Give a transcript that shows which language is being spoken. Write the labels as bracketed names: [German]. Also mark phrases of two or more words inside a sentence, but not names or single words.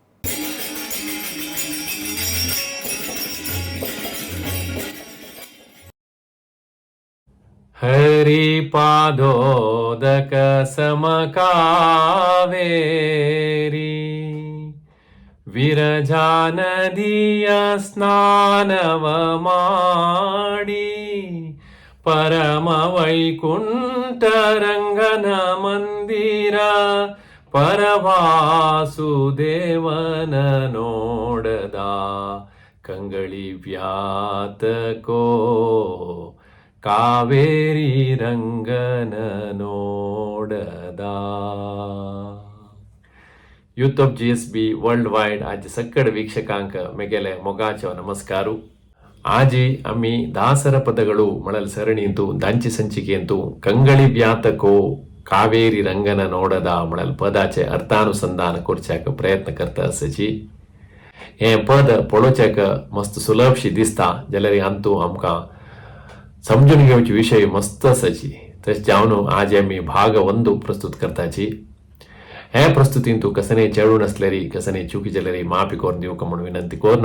[Kannada] ಹರಿಪಾದೋದಕ ಸಮಕಾವೇರಿ ವಿರಜಾ ನದಿಯ ಸ್ನಾನವ ಮಾಡಿ ಪರಮ ವೈಕುಂಠ ರಂಗನ ಮಂದಿರ ಪರವಾಸುದೇವನ ನೋಡದ ಕಂಗಳಿ ವ್ಯಾತಕೋ ಕಾವೇರಿ ರಂಗನ ನೋಡದ [English] Youth of GSB world wide [Konkani] आज सक्कड ವೀಕ್ಷಕಾಂಕ मेगेले मोगाचो नमस्कारू आजी आम्ही दासर पदಗಳು मळल सरणींतू दांची संचिकेंतू कंगळी [Kannada] ವ್ಯಾತಕೋ ಕಾವೇರಿ ರಂಗನ ನೋಡದ [Konkani] मळल पदाचे अर्थानुसंधान करच्याक प्रयत्न करता आसची हे पद पळोवच्याक मस्त सुलभशी दिसता जाल्यार अंतू आमकां समजून घेवचे विषय मस्त आसाची तशें जावन आज आमी भाग 1 प्रस्तुत करताची हे प्रस्तुतीन तू कसने चेडून असल्यारी कसने चुकी जाल्यारी माफी करून दिवक म्हणून विनंती करून